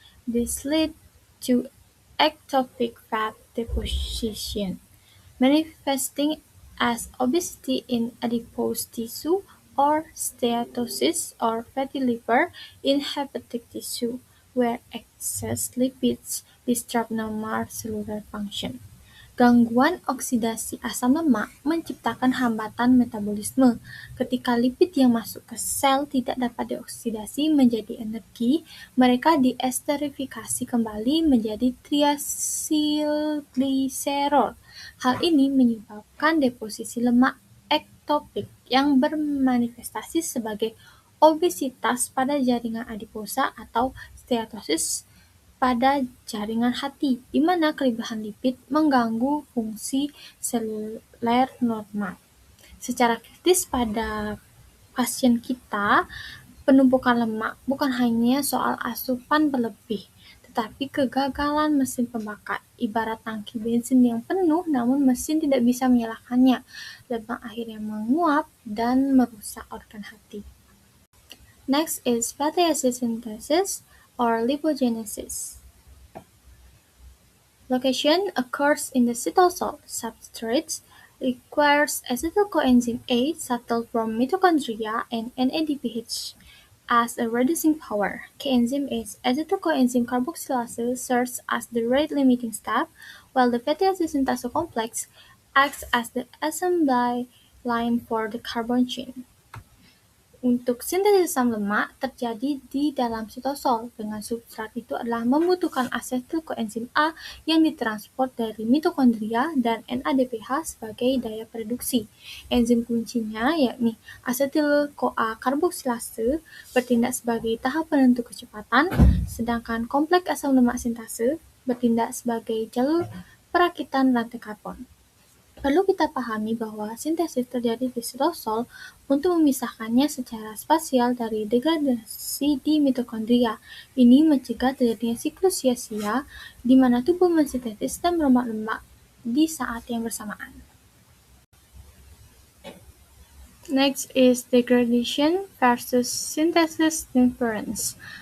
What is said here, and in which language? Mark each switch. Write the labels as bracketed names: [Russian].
[English] This leads to ectopic fat deposition, manifesting as obesity in adipose tissue or steatosis or fatty liver in hepatic tissue, where excess lipids disrupt normal cellular function. [Indonesian] Gangguan oksidasi asam lemak menciptakan hambatan metabolisme. Ketika lipid yang masuk ke sel tidak dapat dioksidasi menjadi energi, mereka diesterifikasi kembali menjadi triacylglycerol. Hal ini menyebabkan deposisi lemak ektopik yang bermanifestasi sebagai obesitas pada jaringan adiposa atau steatosis pada jaringan hati, di mana kelebihan lipid mengganggu fungsi seluler normal. Secara kritis pada pasien kita, penumpukan lemak bukan hanya soal asupan berlebih, tetapi kegagalan mesin pembakar, ibarat tangki bensin yang penuh namun mesin tidak bisa menyalakannya. Lemak akhirnya menguap dan merusak organ hati. [English] Next is fatty acid synthesis or lipogenesis. Location occurs in the cytosol. Substrates requires acetyl coenzyme A settled from mitochondria and NADPH as a reducing power. Coenzyme A's acetyl coenzyme carboxylase serves as the rate-limiting step, while the fatty acid synthase complex acts as the assembly line for the carbon chain. [Indonesian] Untuk sintesis asam lemak terjadi di dalam sitosol, dengan substrat itu adalah membutuhkan asetil koenzim A yang ditransport dari mitokondria dan NADPH sebagai daya produksi. Enzim kuncinya yakni asetil-CoA karboksilase bertindak sebagai tahap penentu kecepatan, sedangkan kompleks asam lemak sintase bertindak sebagai jalur perakitan rantai karbon. Perlu kita pahami bahwa sintesis terjadi di sitosol untuk memisahkannya secara spasial dari degradasi di mitokondria. Ini mencegah terjadinya siklus sia-sia di mana tubuh mensintesis dan merombak lemak di saat yang bersamaan. [English] Next is degradation versus synthesis difference.